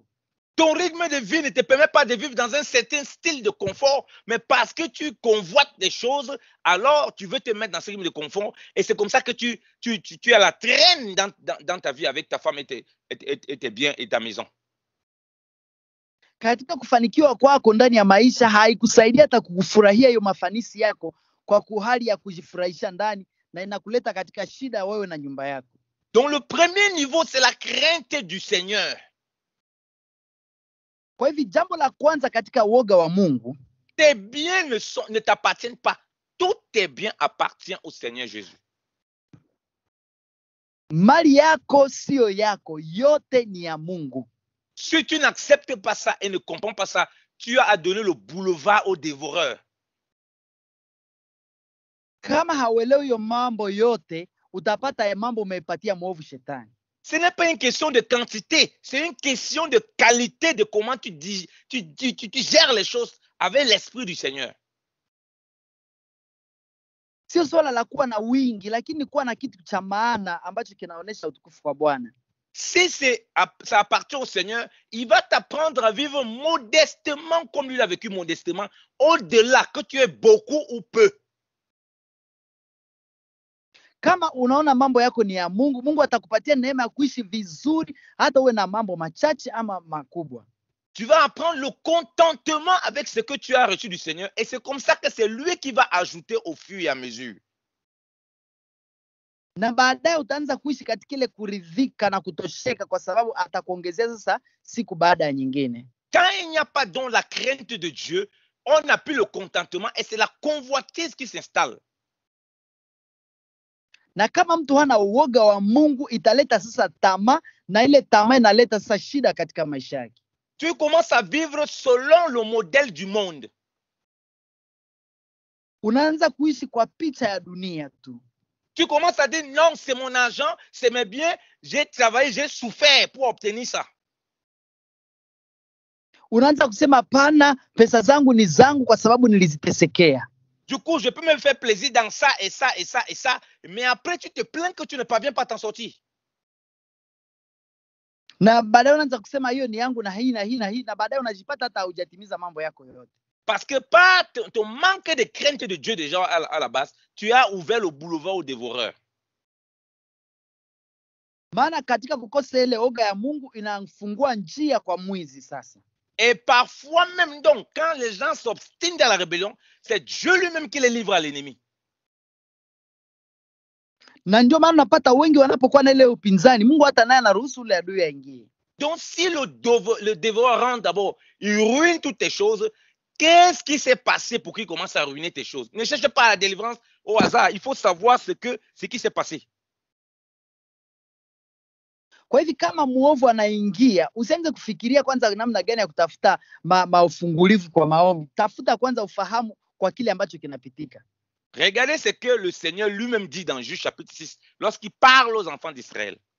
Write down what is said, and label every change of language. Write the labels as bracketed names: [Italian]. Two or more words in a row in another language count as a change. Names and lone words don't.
[French] Ton rythme de vie ne te permet pas de vivre dans un certain style de confort, mais parce que tu convoites des choses, alors tu veux te mettre dans ce rythme de confort. Et c'est comme ça que tu as la traîne dans ta vie avec ta femme et tes biens et ta maison. [Swahili] Katika kufanikiwa kwako ndani ya maisha haikusaidia hata kufurahia hiyo mafanisi yako kwa hali ya kujifurahisha ndani, na inakuleta katika shida wewe na nyumba yako. [French] Donc le premier niveau, c'est la crainte du Seigneur. [Swahili] Kwa hivyo jambo la kwanza katika woga wa Mungu, [French] tes biens ne t'appartiennent pas. Tous tes biens appartiennent au Seigneur Jésus. [Swahili] Mali yako sio yako, yote ni ya Mungu. [French] Si tu n'acceptes pas ça et ne comprends pas ça, tu as à donner le boulevard aux dévoreurs. [Swahili] Kama hauelewi hiyo mambo yote, utapata ya mambo umeipatia mwovu shetani. [French] Ce n'est pas une question de quantité, c'est une question de qualité de comment tu gères les choses avec l'esprit du Seigneur. [Swahili] Sio swala la kuwa na wingi, lakini kuwa na kitu cha maana ambacho kinaonesha utukufu kwa Bwana. [French] Si ça appartient au Seigneur, il va t'apprendre à vivre modestement comme lui a vécu modestement, au-delà que tu aies beaucoup ou peu. [Swahili] Kama unaona mambo yako ni ya Mungu, Mungu atakupatia neema ya kuishi vizuri hata uwe na mambo machache ama makubwa. [French] Tu vas apprendre le contentement avec ce que tu as reçu du Seigneur et c'est comme ça que c'est lui qui va ajouter au fur et à mesure. [Swahili] Na baadaye utaanza kuishi katika ile kuridhika na kutosheka kwa sababu atakuongezea sasa siku baada ya nyingine. [French] Quand il n'y a pas donc la crainte de Dieu, on n'a plus le contentement et c'est la convoitise qui s'installe. [Swahili] Na kama mtu hana uoga wa Mungu italeta sasa tamaa, na ile tamaa inaleta sasa shida katika maisha yake. [French] Tu commences à vivre selon le modèle du monde. [Swahili] Unaanza kuishi kwa picha ya dunia tu. [French] Tu commences à dire non, c'est mon argent, c'est mes biens, j'ai travaillé, j'ai souffert pour obtenir ça. [Swahili] Unaanza kusema hapana, pesa zangu ni zangu kwa sababu nilizitesekea. [French] Du coup, je peux me faire plaisir dans ça et ça et ça et ça, mais après tu te plains que tu ne parviens pas à t'en sortir. [Swahili] Na baadaye unaanza kusema hiyo ni yangu na hii na hii na hii, na baadaye unajipata hata hujatimiza mambo yako yote. [French] Parce que par ton manque de crainte de Dieu déjà à la base, tu as ouvert le boulevard aux dévoreurs. [Swahili] Maana katika kukosa ile oga ya Mungu inafungua njia kwa mwizi sasa. [French] Et parfois même donc, quand les gens s'obstinent dans la rébellion, c'est Dieu lui-même qui les livre à l'ennemi. [Swahili] Na ndio maana unapata wengi wanapokuwa na ile upinzani, Mungu hata naye anaruhusu ule adui aingie. [French] Donc si le dévoreur rentre d'abord, il ruine toutes tes choses, qu'est-ce qui s'est passé pour qu'il commence à ruiner tes choses? Ne cherche pas la délivrance au hasard, il faut savoir ce qui s'est passé. [Swahili] Kwa hivi kama muovu anaingia, usianze kufikiria kwanza namna gani ya kutafuta maufungulivu kwa maovu. Tafuta kwanza ufahamu kwa kile ambacho kinapitika. [French] Regardez ce que le Seigneur lui-même dit dans Juge chapitre 6, lorsqu'il parle aux enfants d'Israël.